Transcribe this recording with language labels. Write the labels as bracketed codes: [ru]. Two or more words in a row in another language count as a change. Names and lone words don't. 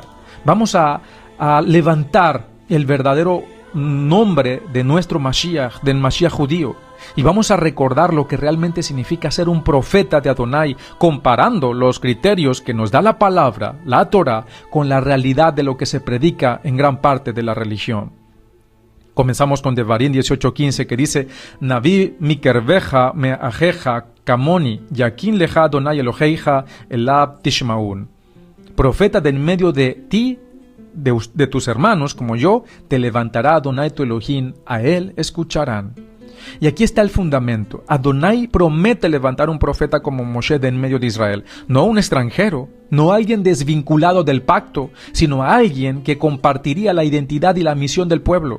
[es] Vamos a levantar el verdadero nombre de nuestro Mashiach, del Mashiach judío. Y vamos a recordar lo que realmente significa ser un profeta de Adonai, comparando los criterios que nos da la palabra, la Torah, con la realidad de lo que se predica en gran parte de la religión. Comenzamos con Devarim 18:15, que dice: [he] נביא מקרבך מאחיך כמני יקים לך אדני אלהיך אליו תשמעון. [es] Profeta de en medio de ti, de tus hermanos como yo, te levantará Adonai tu Elohim, a él escucharán. Y aquí está el fundamento. Adonai promete levantar un profeta como Moshe de en medio de Israel, no un extranjero, no alguien desvinculado del pacto, sino alguien que compartiría la identidad y la misión del pueblo.